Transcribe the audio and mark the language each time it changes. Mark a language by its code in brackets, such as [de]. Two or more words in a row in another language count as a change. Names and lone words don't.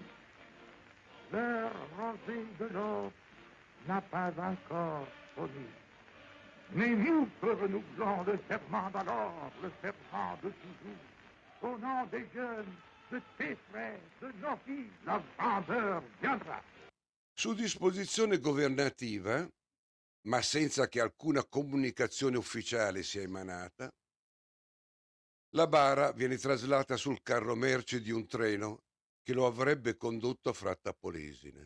[fr] L'heure rosée de l'aube n'a pas encore sonné. Mais nous que renouvelons le serment d'alors, le serment de toujours. Au nom des jeunes, de tes frères, de nos filles, la grandeur viendra. [it] Su disposizione governativa, ma senza che alcuna comunicazione ufficiale sia emanata, la bara viene traslata sul carro merci di un treno che lo avrebbe condotto a Fratta Polesine.